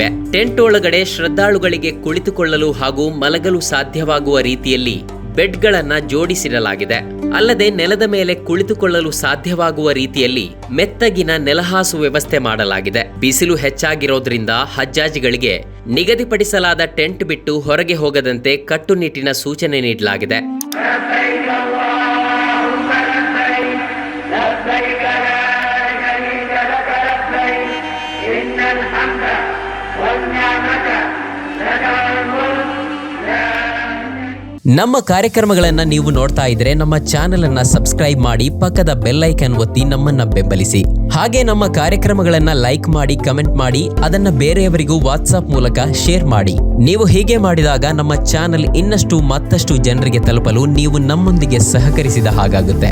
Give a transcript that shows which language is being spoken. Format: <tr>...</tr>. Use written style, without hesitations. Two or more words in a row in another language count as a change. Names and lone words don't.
<kn>ಟೆಂಟ್ ಒಳಗಡೆ ಶ್ರದ್ಧಾಳುಗಳಿಗೆ ಕುಳಿತುಕೊಳ್ಳಲು ಹಾಗೂ ಮಲಗಲು ಸಾಧ್ಯವಾಗುವ ರೀತಿಯಲ್ಲಿ ಬೆಡ್ಗಳನ್ನ ಜೋಡಿಸಿಡಲಾಗಿದೆ. ಅಲ್ಲದೆ ನೆಲದ ಮೇಲೆ ಕುಳಿತುಕೊಳ್ಳಲು ಸಾಧ್ಯವಾಗುವ ರೀತಿಯಲ್ಲಿ ಮೆತ್ತಗಿನ ನೆಲಹಾಸು ವ್ಯವಸ್ಥೆ ಮಾಡಲಾಗಿದೆ. ಬಿಸಿಲು ಹೆಚ್ಚಾಗಿರೋದ್ರಿಂದ ಹಜ್ಜಾಜಿಗಳಿಗೆ ನಿಗದಿಪಡಿಸಲಾದ ಟೆಂಟ್ ಬಿಟ್ಟು ಹೊರಗೆ ಹೋಗದಂತೆ ಕಟ್ಟುನಿಟ್ಟಿನ ಸೂಚನೆ ನೀಡಲಾಗಿದೆ.</kn> <ar>لبيك لا شريك لك لبيك إن الحمد والنعمة لك والملك لا</ar> <kn>ನಮ್ಮ ಕಾರ್ಯಕ್ರಮಗಳನ್ನು ನೀವು ನೋಡ್ತಾ ಇದ್ರೆ ನಮ್ಮ ಚಾನೆಲ್ ಅನ್ನ ಸಬ್ಸ್ಕ್ರೈಬ್ ಮಾಡಿ, ಪಕ್ಕದ</kn> <en>bell icon</en> <kn>ಒತ್ತಿ ನಮ್ಮನ್ನ ಬೆಂಬಲಿಸಿ. ಹಾಗೆ ನಮ್ಮ ಕಾರ್ಯಕ್ರಮಗಳನ್ನ ಲೈಕ್ ಮಾಡಿ, ಕಮೆಂಟ್ ಮಾಡಿ, ಅದನ್ನ ಬೇರೆಯವರಿಗೂ ವಾಟ್ಸ್ಆಪ್ ಮೂಲಕ ಶೇರ್ ಮಾಡಿ. ನೀವು ಹೀಗೆ ಮಾಡಿದಾಗ ನಮ್ಮ ಚಾನೆಲ್ ಮತ್ತಷ್ಟು ಜನರಿಗೆ ತಲುಪಲು ನೀವು ನಮ್ಮೊಂದಿಗೆ ಸಹಕರಿಸಿದ ಹಾಗಾಗುತ್ತೆ.</kn>